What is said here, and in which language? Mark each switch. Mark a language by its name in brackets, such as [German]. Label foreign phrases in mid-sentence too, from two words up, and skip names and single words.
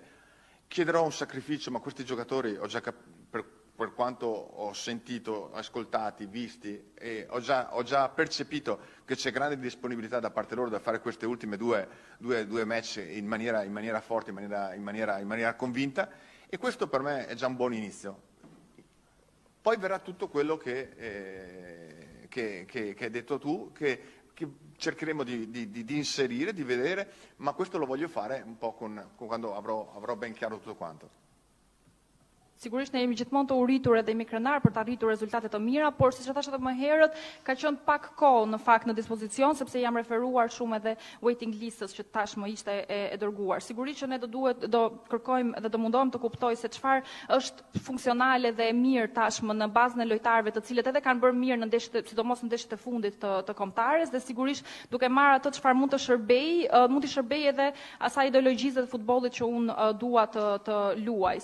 [Italian] Chiederò un sacrificio, ma questi giocatori ho già per quanto ho sentito, ascoltati, visti, e ho già percepito che c'è grande disponibilità da parte loro da fare queste ultime due match in maniera forte, in maniera convinta, e questo per me è già un buon inizio. Poi verrà tutto quello che hai detto tu, che cercheremo di inserire, di vedere, ma questo lo voglio fare un po' quando avrò ben chiaro tutto quanto. [Albanian] Sigurisht ne jemi gjithmonë të uritur edhe jemi krenar për të arritur rezultate të mira, por siç e thash edhe më herët, ka qenë pak kohë në fakt në dispozicion, sepse jam referuar shumë edhe [English] waiting listës [Albanian] që tashmë ishte e dërguar. Sigurisht që ne do kërkojmë dhe do mundohem të kuptoj se çfarë është funksionale dhe e mirë tashmë në bazën e lojtarëve të cilët edhe kanë bërë mirë në ndeshjet, sidomos në ndeshjet e fundit të kombëtares, dhe sigurisht duke marrë atë çfarë mund të shërbej edhe asaj ideologjisë të futbollit që unë dua të luaj.